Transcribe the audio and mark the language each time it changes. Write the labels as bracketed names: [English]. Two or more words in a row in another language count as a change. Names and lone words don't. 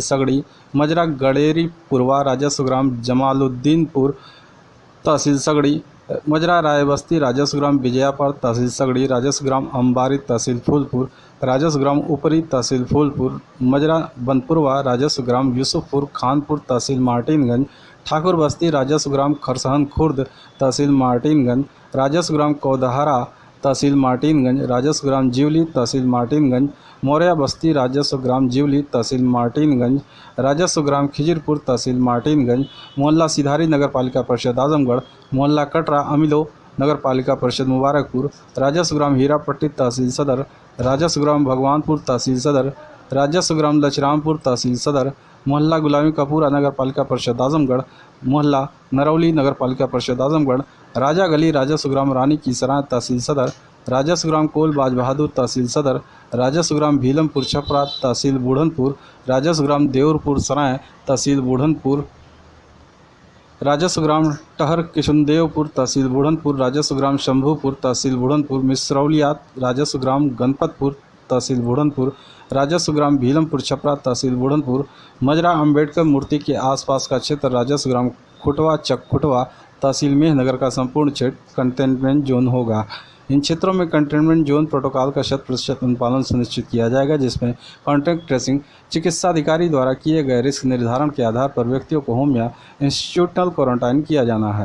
[Hindi] सगड़ी, मजरा गड़ेरी पुरवा राजस्व ग्राम जमालुद्दीनपुर तहसील सगड़ी, मजरा राय बस्ती राजस्व ग्राम विजयापुर तहसील सगड़ी, राजस्व ग्राम अंबारी तहसील फूलपुर, राजस्व ग्राम ऊपरी तहसील फूलपुर, मजरा बनपुरवा राजस्व ग्राम यूसुफपुर खानपुर तहसील मार्टिनगंज, ठाकुर बस्ती राजस्व ग्राम खरसहन खुर्द तहसील मार्टिनगंज, राजस्व ग्राम कौदहारा तहसील मार्टिनगंज, राजस्व ग्राम जीवली तहसील मार्टिनगंज, मौर्या बस्ती राजस्व ग्राम जीवली तहसील मार्टिनगंज, राजस्व ग्राम खिजिरपुर तहसील मार्टिनगंज, मोहल्ला सिधारी नगर पालिका परिषद आजमगढ़, मोहल्ला कटरा अमिलो नगर पालिका परिषद मुबारकपुर, राजस्व ग्राम हीरापट्टी तहसील सदर, राजस्व ग्राम भगवानपुर तहसील सदर, राजस्व ग्राम लचरामपुर तहसील सदर, मोहल्ला गुलामी कपूरा नगर पालिका परिषद आजमगढ़, मोहल्ला नरौली नगर पालिका परिषद आजमगढ़, राजा गली राजस्व ग्राम रानी की सराय तहसील सदर, राजस्व ग्राम कोल बाज बहादुर तहसील सदर, राजस्व ग्राम भीलमपुर छपरा तहसील बूढ़नपुर, राजस्व ग्राम देवरपुर सराय तहसील बूढ़नपुर, राजस्व ग्राम टहर किशुनदेवपुर तहसील बुढ़नपुर, राजस्व ग्राम शंभूपुर तहसील बुढ़नपुर, मिसरौलियात, राजस्व ग्राम गणपतपुर तहसील बुढ़नपुर, राजस्व ग्राम भीलमपुर छपरा तहसील बुढ़नपुर, मजरा अम्बेडकर मूर्ति के आसपास का क्षेत्र राजस्व ग्राम खुटवा चक-खुटवा तहसील मेहनगर का संपूर्ण क्षेत्र [English] containment zone [Hindi] होगा। इन क्षेत्रों में [English] containment zone protocol [Hindi] का 100% अनुपालन सुनिश्चित किया जाएगा, जिसमें [English] contact tracing [Hindi] चिकित्सा अधिकारी द्वारा किए गए रिस्क निर्धारण के आधार पर व्यक्तियों को होम या [English] institutional quarantine [Hindi] किया जाना है।